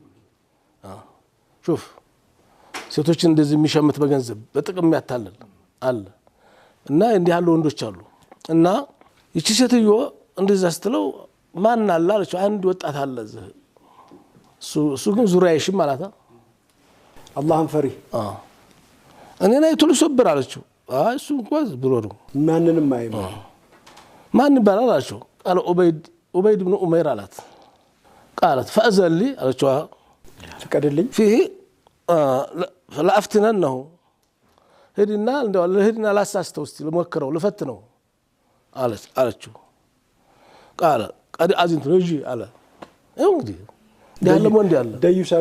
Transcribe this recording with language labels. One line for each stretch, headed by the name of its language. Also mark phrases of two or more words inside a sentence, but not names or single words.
Amharic: شوف ሴቶችን እንደዚህ የሚሸምት በገንዘብ በጥቅም ያታለል አለ እና እንዲህ ያሉ ወንዶች አሉ እና ይቺ ሴትዮ እንደዛ ስትለው ማን አለ አለች አንድ ወጣት አለ እሱ ግን ዙሪያሽ ማለታ አላህን ፈሪ እኔ ላይ ትሉ ሰብር አለችው እሱ እንኳን ብሎ ነው ማንንም አይማ ማን ይባላል አለችው ቃል ኡበይድ ኢብኑ ኡመይር አላት
Arabic: قالت فأذن لي
Amharic: አለችው ፍቀድልኝ
Arabic: فيه فلا افتننه
Amharic: ሄድና እንደው ለሄድና ላሳስተው እስቲ ለሞከረው ለፈትነው አለችው
Arabic: قال قد اذنت له على
Amharic: እንግዲህ ያለ ወንድ ያለ ደዩሳሉ